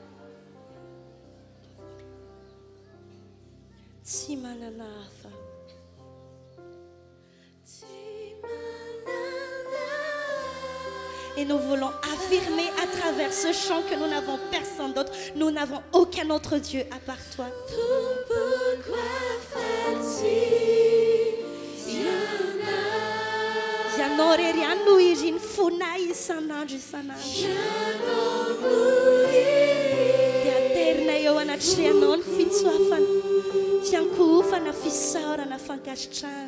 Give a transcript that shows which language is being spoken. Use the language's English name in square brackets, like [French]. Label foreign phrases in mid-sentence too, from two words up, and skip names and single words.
[Malagasy] Timananafa. [French] Et nous voulons affirmer à travers ce chant que nous n'avons personne d'autre. Nous n'avons aucun autre Dieu à part toi. [Malagasy] Ianao rery ihany no iriny fonay isan'andro isan'andro. Dia aterinay eo anatry ianao ny fitsoafana, fiankohofana, fisaorana, fankasitrahana.